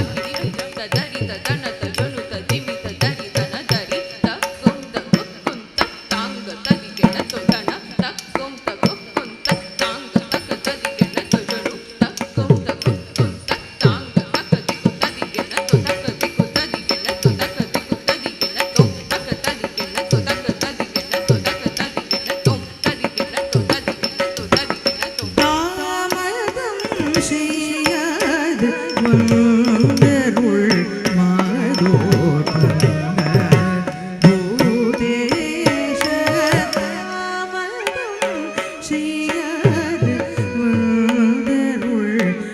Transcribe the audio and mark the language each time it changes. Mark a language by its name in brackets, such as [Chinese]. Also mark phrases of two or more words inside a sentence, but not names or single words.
[Tamil] ki ta jam ta dari ta dana ta jonu ta dimi ta dari ta na dari ta kum ta kun ta tang ta di gi na to dana ta kum ta kun ta tang ta ka ta di gi na to jonu ta kum ta kun ta tang ta ka di ku ta di gi na to ta ka di ku ta di gi na to ta ka di ku ta di gi na to ta ka ta di gi na to ta ka ta di gi na to ta ka ta di gi na to ta di gi na to ta di gi na to ta di gi na to தாமதம் செய்யாது வந்தருள் மாதோதங்க பூதேஷ தாமதம் செய்யாது வந்தருள்